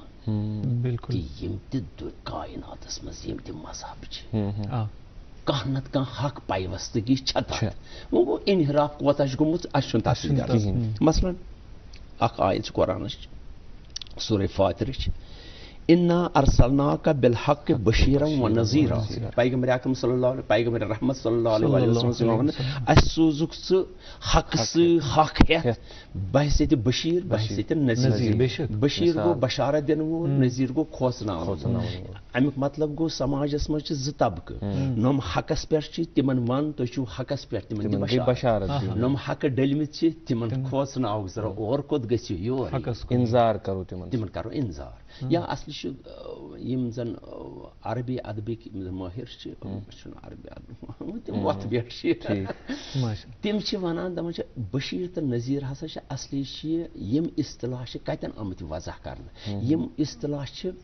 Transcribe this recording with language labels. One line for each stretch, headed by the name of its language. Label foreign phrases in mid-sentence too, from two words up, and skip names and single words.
Kashmiri: بالکل یِم تہِ کایناتس منٛز یِم تہِ مذہب چھِ کانٛہہ نتہٕ کانٛہہ حق پیوستگی چھےٚ تتھ وۄنۍ گوٚو انحراف کوتاہ چھُ گوٚمُت اَسہِ چھُنہٕ تتھ سۭتۍ مثلاً اکھ آیت چھِ قرآنٕچ سورہ فاترٕچ
Arabic: اِنا ارسلناک بالحق بشیرا ونذیرا
Kashmiri: پیغمبر اکرم
Arabic: صلی اللہ علیہ
Kashmiri: پیغمبر رحمت
Arabic: صلی اللہ علیہ وسلم
Kashmiri: اَسہِ سوٗزُکھ ژٕ حقہٕ سۭتۍ حق ہٮ۪تھ بحثیتہِ بشیٖر بحثیتہِ نذیٖر بشیٖر گوٚو بشارت دِنہٕ وول نذیٖر گوٚو کھوژناوَن وول امیُک مطلب گوٚو سماجس منٛز چھِ زٕ طبقہٕ نۄم حقس پٮ۪ٹھ چھِ تِمن ون تُہۍ چھِو حقس پٮ۪ٹھ تِمن بشارت نۄم حقہٕ ڈٔلمٕتۍ چھِ تِمن کھوژناوُکھ ذرا اور کوٚت گٔژھِو یور انذار کرو تِمن کرو انذار یا اصلہِ چھُ یِم زن عربی ادبٕکۍ مٲہِر چھِ چھُنہٕ عربی ادب تِم وۄتھ بیٹھ چھِ تِم چھِ وَنان دپان چھِ بشیٖر تہٕ نذیٖر ہسا چھِ اصلی چھِ یِم اصطلاح چھِ کتٮ۪ن آمٕتۍ وضع کرنہٕ یِم اصطلاح چھِ